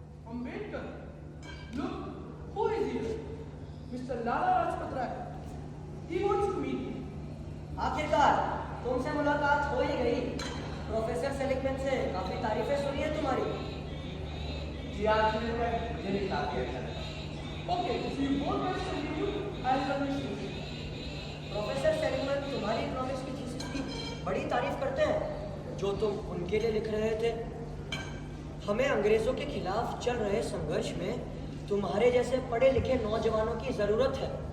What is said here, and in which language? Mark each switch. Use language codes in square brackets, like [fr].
[en] Ambedkar. Look, who is here? Mr. Lala Rajpat Rai. He wants to meet you. [hi] आखिरकार तुमसे मुलाकात हो ही गई। प्रोफेसर सेलिकमैन से काफी तारीफें सुनी है तुम्हारी। जी आज मिलकर मुझे भी काफी अच्छा लगा। [en] Okay, so you both guys can meet you. I'll run this with you. [hi] Professor सेलिकमैन तुम्हारी इकोनॉमिक्स की थीसिस की बड़ी तारीफ करते हैं जो तुम उनके लिए लिख रहे थे। हमें अंग्रेजों के खिलाफ चल रहे संघर्ष में तुम्हारे जैसे पढ़े लिखे नौजवानों की जरूरत है।